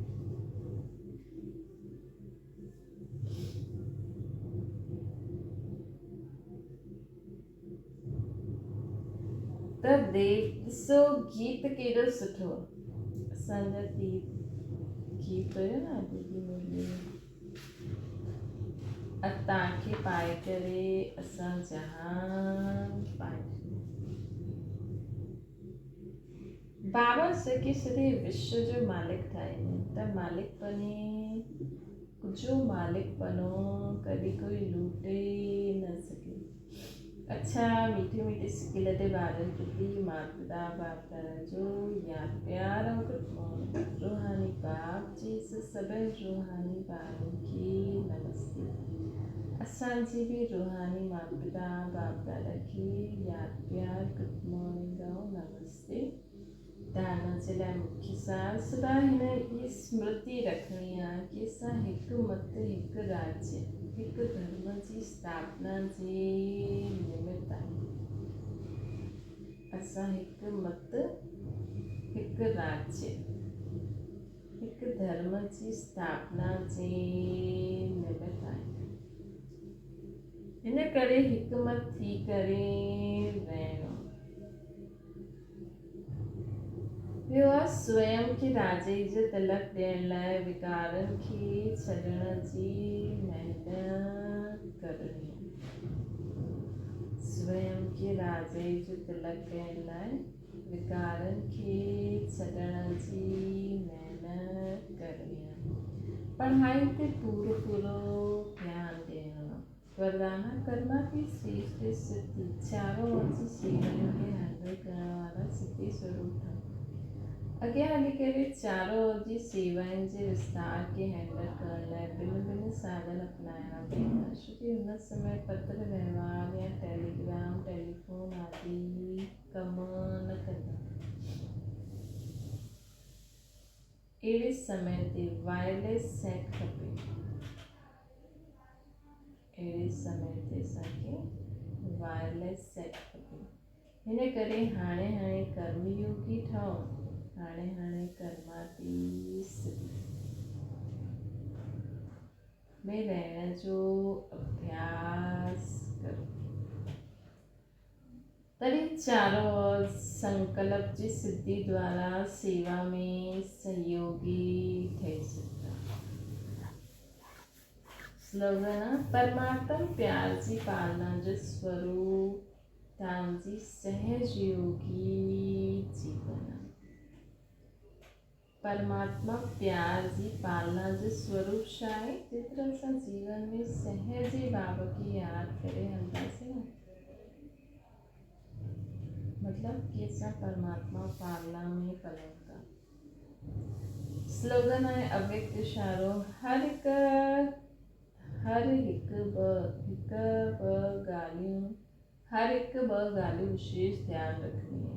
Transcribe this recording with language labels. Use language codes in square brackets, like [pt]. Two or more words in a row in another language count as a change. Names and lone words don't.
[sd] त ॾिसो गीत केॾो सुठो असांजा गीत हुयो न दीदी मुरली तव्हांखे पाए करे असां जहान पाए। बाबा सॼे सॼे विश्व जो मालिक ठाहींदा त मालिक बने जो मालिक बनो कॾहिं कोई लूटे न सके। अच्छा मीठे मीठे सिके लदे ॿारनि प्रति माता पिता बाप दादा जो यादि प्यार ऐं [en] good morning. [sd] रूहानी बाप जी सभिनि रूहानी ॿारनि खे नमस्ते। असांजी बि रूहानी माता पिता बाप दादा खे यादि प्यार [en] good morning [sd] ऐं नमस्ते। दाना जे लाइ मुख्य सार सदा हिन जी स्मृति रखणी आहे कि असां हिकु मत हिकु राज्य हिकु धर्म जी स्थापना जे निमित्त आहियूं। असां हिकु मत हिकु राज्य हिकु धर्म जी स्थापना जे निमित्त आहियूं। हिन करे हिकु मत थी करे रहणो। ॿियो आहे स्वयं खे राजे जो तिलक ॾियण लाइ विकारनि खे छॾण जी महिनत करणी। स्वयं खे राजे जो तिलक ॾियण लाइ विकारनि खे छॾण जी महिनत करणी आहे। पढ़ाई ते पूरो ध्यानु ॾियणो। वरदाना कर्मा की श्रेष्ठ सिद्धि [hi] चारों ओर [sd] जी सेवाउनि खे हैंडल करण वारा सिद्धि स्वरूप आहिनि। अॻियां हली करे [hi] चारों ओर [sd] जी सेवाउनि जे विस्तार खे हैंडल करण लाइ भिन्न साधन अपनाइणा पवंदा। छोकी हुन समय पत्र व्यवहार या टेलीग्राम टेलीफोन आदि कम न कंदा। अहिड़े समय ते वायरलेस सेट खपे। अहिड़े समय ते असांखे वायरलेस सेट खपे। हिन करे हाणे कर्मयोगी ठहो। हाणे कर्माती स्थिति में रहण जो अभ्यास करो। तॾहिं [hi] चारों ओर [sd] संकल्प जी सिद्धि द्वारा सेवा में सहयोगी ठही सघंदा। स्लोगन: परमात्मा प्यार जी पालना जो स्वरूप तव्हांजी सहजयोगी जीवन। परमात्मा प्यार जी पालना जो स्वरूप छा आहे? जेतिरो असां जीवन में सहजे भाव खे यादि करे हलंदासीं न, मतलब कि असां परमात्मा पालना में पलूं था। स्लोगन आहे अव्यक्त इशारो: हर हिकु ॿ ॻाल्हियूं विशेष ध्यानु रखणी आहे।